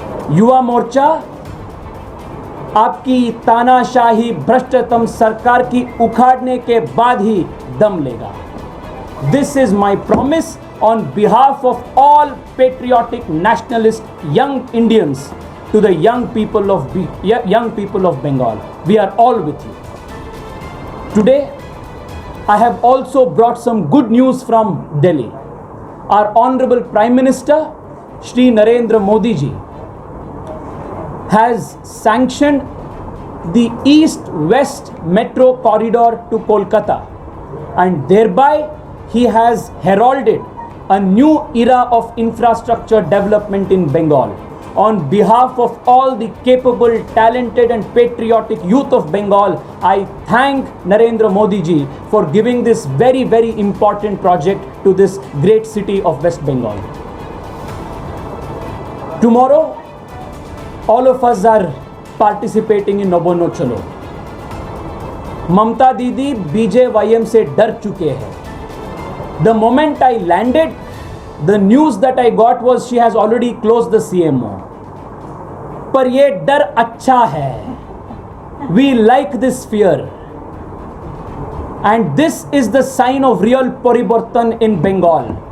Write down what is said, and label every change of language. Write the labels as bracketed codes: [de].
[hi] युवा मोर्चा आपकी तानाशाही भ्रष्टतम सरकार की उखाड़ने के बाद ही दम लेगा। [en] This is my promise on behalf of all patriotic nationalist young Indians to the young people of Bengal. We are all with you. Today I have also brought some good news from Delhi. Our Honorable Prime Minister, Shri Narendra Modi ji, has sanctioned the East-West Metro Corridor to Kolkata, and thereby he has heralded a new era of infrastructure development in Bengal. On behalf of all the capable, talented and patriotic youth of Bengal, I thank Narendra Modi ji for giving this very, very important project to this great city of West Bengal. Tomorrow, all of us are participating in Nabono Chalo. [hi] Mamta Didi BJYM से डर चुके हैं. [en] The moment I landed, the news that I got was she has already closed the CMO. [hi] पर ये डर अच्छा है. [en] We like this fear. And this is the sign of real Parivartan in Bengal.